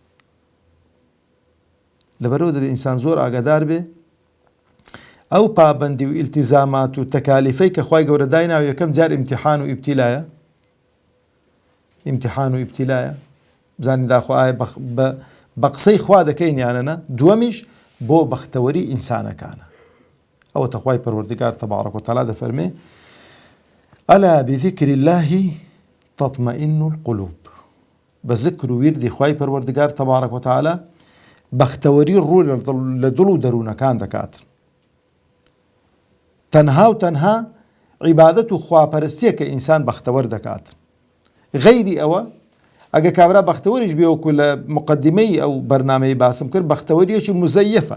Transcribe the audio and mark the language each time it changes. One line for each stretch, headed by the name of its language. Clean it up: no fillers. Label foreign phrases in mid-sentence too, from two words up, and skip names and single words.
Central Kurdish: لەبەرەوە دەبێت ئینسان زۆر ئاگادار بێ ئەو پابەندی و ئیلتیزامات و تەکالیفەی کە خوای گەورە دایناوە یەکەم جار ئیمتیحان و ئیبتیلایە. ئیمتیحان و ئیبتیلایە، بزانین داخوا ئایا بە قسەی خوا دەکەین یانەنا. دووەمیش بۆ بەختەوەری ئینسانەکانە. ئەوەتە خوای پەروەردگار
Arabic: تەبارەک و تەعالا
Central Kurdish: دەفەرمێ
Arabic: ئەلا بذیکر الله تطمئن القلوب.
Central Kurdish: بە ذکر و ویردی خوای پەروەردگار
Arabic: تەبارەک و تەعالا
Central Kurdish: بەختەوەری ڕوو لە دڵ و دەروونەکان دەکات. تەنها و تەنها عیبادەت و خواپەرستیە کە ئینسان بەختەوەر دەکات. غەیری ئەوە ئەگە کابرا بەختەوەریش بێ وەکو لە مقدمەی ئەو بەرنامەی باسم کرد، بەختەوەریەکی مزەیفە.